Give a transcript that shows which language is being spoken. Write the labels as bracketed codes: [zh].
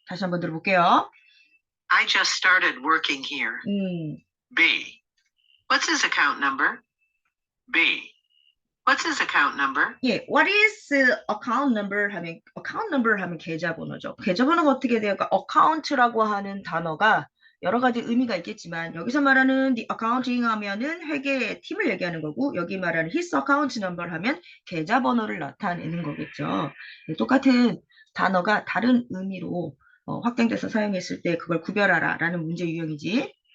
[ko] 다시 한번 들어볼게요. [en] I just started working here. B. What's his account number? B. What's his account number? 예, what is account number [ko] 하면 계좌번호죠. 계좌번호가 어떻게 돼요? 그러니까 account라고 하는 단어가 여러 가지 의미가 있겠지만 여기서 말하는 the accounting 하면은 회계 팀을 얘기하는 거고 여기 말하는 his account number 하면 계좌번호를 나타내는 거겠죠. 예, 똑같은 단어가 다른 의미로 확장돼서 사용했을 때 그걸 구별하라 라는 문제 유형이지.